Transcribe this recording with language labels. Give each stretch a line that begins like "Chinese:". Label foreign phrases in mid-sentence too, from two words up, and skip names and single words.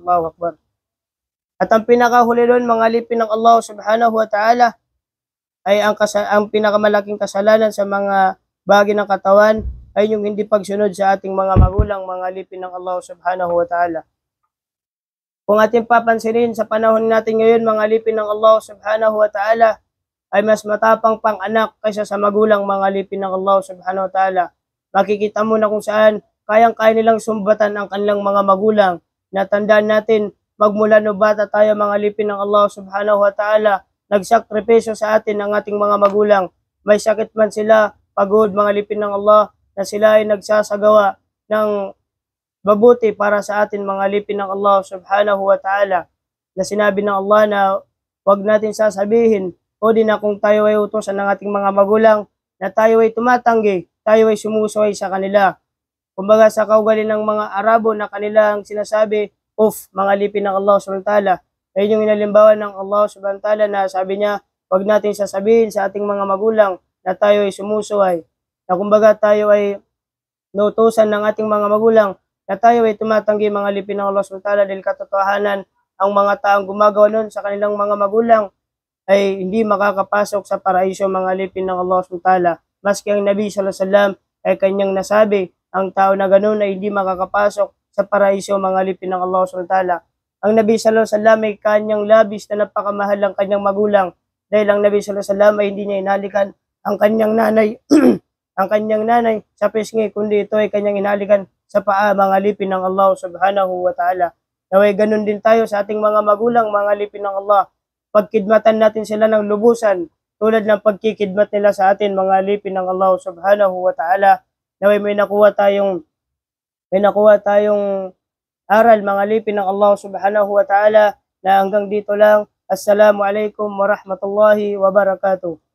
Arabic: الله أكبر.
Filipino: At ang pinakahuli doon, mga alipin ng Allah
Arabic: سبحانه وتعالى,
Filipino: ay ang pinakamalaking kasalanan sa mga bahagi ng katawan ay yung hindi pagsunod sa ating mga magulang, mga alipin ng Allah
Arabic: سبحانه وتعالى.
Filipino: Kung ating papansinin sa panahon natin ngayon, mga alipin ng Allah
Arabic: سبحانه وتعالى,
Filipino: ay mas matapang pang anak kaysa sa magulang, mga alipin ng Allah
Arabic: سبحانه وتعالى.
Filipino: Makikita mo na kung saan kayang-kaya nilang sumbatan ang kanilang mga magulang. Natandaan natin, magmula no bata tayo, mga alipin ng Allah
Arabic: سبحانه وتعالى,
Filipino: nagsakripisyo sa atin ang ating mga magulang. May sakit man sila, pagod, mga alipin ng Allah, na sila ay nagsasagawa ng mabuti para sa atin, mga alipin ng Allah
Arabic: سبحانه وتعالى.
Filipino: Na sinabi ng Allah na huwag natin sasabihin, o di na kung tayo ay utosan ng ating mga magulang, na tayo ay tumatanggi, tayo ay sumusuway sa kanila. Kumbaga sa kaugali ng mga Arabo na kanilang sinasabi, mga alipin ng Allah
Arabic: سبحانه وتعالى.
Filipino: Ayun yung inalimbawa ng Allah
Arabic: سبحانه وتعالى
Filipino: na sabi niya, huwag natin sasabihin sa ating mga magulang na tayo ay sumusuway. Na kumbaga tayo ay nutusan ng ating mga magulang, na tayo ay tumatanggi, mga alipin ng Allah
Arabic: سبحانه وتعالى,
Filipino: dahil katotohanan, ang mga taong gumagawa nun sa kanilang mga magulang ay hindi makakapasok sa paraiso mga alipin ng Allah
Arabic: سبحانه وتعالى.
Filipino: Maski ang Nabi
Arabic: صلى الله عليه وسلم
Filipino: ay kanyang nasabi, ang tao na ganun ay hindi makakapasok sa paraiso mga alipin ng Allah
Arabic: سبحانه وتعالى.
Filipino: Ang Nabi
Arabic: صلى الله عليه وسلم
Filipino: ay kanyang labis na napakamahal ang kanyang magulang dahil ang Nabi
Arabic: صلى الله عليه وسلم
Filipino: ay hindi niya inalikan ang kanyang nanay ang kanyang nanay sa pisngi, kundi ito ay kanyang inalikan sa paa mga alipin ng Allah
Arabic: سبحانه وتعالى.
Filipino: Naway ganun din tayo sa ating mga magulang mga alipin ng Allah. Pagkidmatan natin sila ng lubusan tulad ng pagkikidmat nila sa atin mga alipin ng Allah
Arabic: سبحانه وتعالى.
Filipino: Naway may nakuha tayong aral mga alipin ng Allah
Arabic: سبحانه وتعالى
Filipino: na hanggang dito lang.
Arabic: السلام عليكم ورحمة الله وبركاته.